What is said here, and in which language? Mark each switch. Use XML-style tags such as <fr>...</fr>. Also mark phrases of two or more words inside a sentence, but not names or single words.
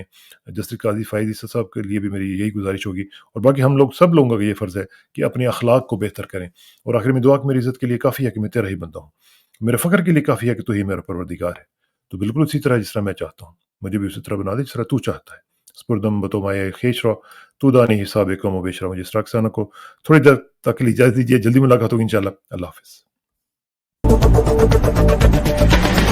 <ur>جسٹس قاضی فائز عیسیٰ صاحب کے لیے بھی میری یہی گزارش ہوگی، اور باقی ہم لوگ سب لوگوں کا یہ فرض ہے کہ اپنے اخلاق کو بہتر کریں. اور آخر میں دعا کہ میری عزت کے لیے کافی ہے کہ میں تیرا ہی بندہ ہوں، میرے فخر کے لیے کافی ہے کہ تو ہی میرا پروردگار ہے. تو بالکل اسی طرح جس طرح میں چاہتا ہوں، مجھے بھی اسی طرح بنا دے جس طرح تو چاہتا ہے.</ur> <fa>سپردم بتو مائے خیش رو، تو دانی حساب کم و بیش رو.</fa> <ur>مجھے اسٹرکسانہ کو تھوڑی دیر تک اجازت دیجیے، جلدی ملاقات ہوگی انشاءاللہ. اللہ حافظ.</ur>